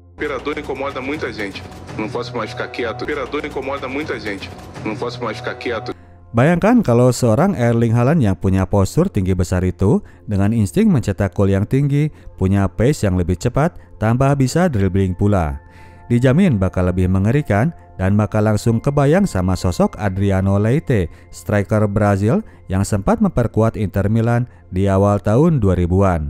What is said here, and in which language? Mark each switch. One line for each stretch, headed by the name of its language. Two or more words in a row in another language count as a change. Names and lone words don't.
Portuguese: Imperador incomoda muita gente. Não posso mais ficar quieto. Imperador incomoda muita gente. Não posso mais ficar quieto.
Indonesian: Bayangkan kalau seorang Erling Haaland yang punya postur tinggi besar itu dengan insting mencetak gol yang tinggi, punya pace yang lebih cepat, tambah bisa dribbling pula. Dijamin bakal lebih mengerikan dan bakal langsung kebayang sama sosok Adriano Leite, striker Brazil yang sempat memperkuat Inter Milan di awal tahun 2000-an.